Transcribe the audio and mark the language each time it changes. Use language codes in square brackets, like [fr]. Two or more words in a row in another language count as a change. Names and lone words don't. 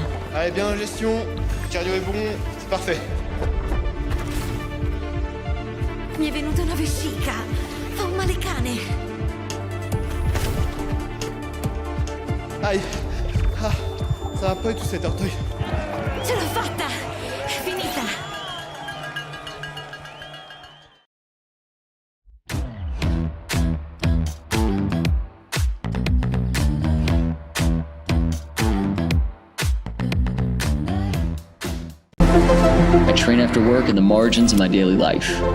[fr] Allez, bien en gestion, cardio est bon, c'est parfait. [it] Mi è venuta una vescica, fa un male cane. [fr] Aïe, ah, ça va pas du tout cet orteil. [it] Ce l'ho fatta, è finita. [en] I train after work in the margins of my daily life.